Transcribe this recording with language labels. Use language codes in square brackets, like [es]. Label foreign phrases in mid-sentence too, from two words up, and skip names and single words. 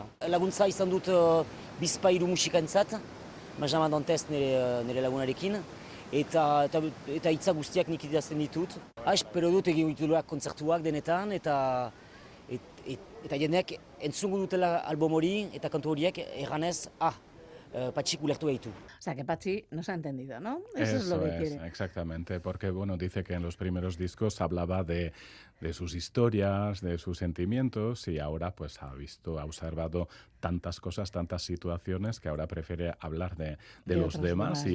[eu] Laguntza izan dut bizpairu musikaentzat, Benjamin Dantes nire lagunarekin, eta hitza guztiak nik idazten ditut. Espero dut egin dituak kontzertuak denetan, eta jendeak entzungo dutela album hori eta kantu horiek erranez, Patxik ulertu gaitu. [es] sea, que Patxi nos ha entendido, ¿no? Eso es lo que quiere. Exactamente, porque bueno, dice que en los primeros discos hablaba de sus historias, de sus sentimientos y ahora pues ha observado tantas cosas, tantas situaciones que ahora prefiere hablar de los demás y